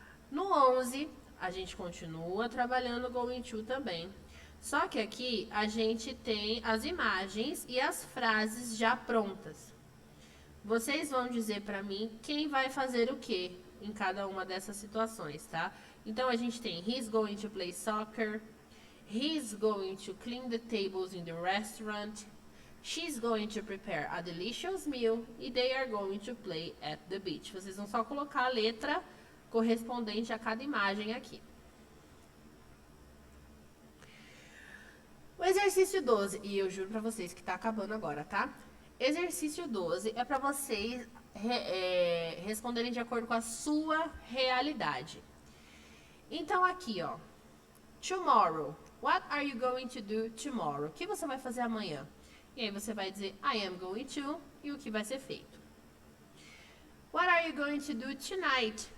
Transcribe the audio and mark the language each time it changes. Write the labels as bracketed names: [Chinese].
[Portuguese] No 11, a gente continua trabalhando Going To também. Só que aqui a gente tem as imagens e as frases já prontas. Vocês vão dizer para mim quem vai fazer o quê em cada uma dessas situações, tá? Então a gente tem [English] he's going to play soccer, he's going to clean the tables in the restaurant, she's going to prepare a delicious meal e they are going to play at the beach. [Portuguese] Vocês vão só colocar a letra correspondente a cada imagem aqui. O exercício 12, e eu juro pra vocês que tá acabando agora, tá? Exercício 12 é pra vocês responderem de acordo com a sua realidade. Então aqui, ó, [English] tomorrow, what are you going to do tomorrow? [Portuguese] O que você vai fazer amanhã? E aí você vai dizer, [English] I am going to, [Portuguese] e o que vai ser feito. [English] What are you going to do tonight?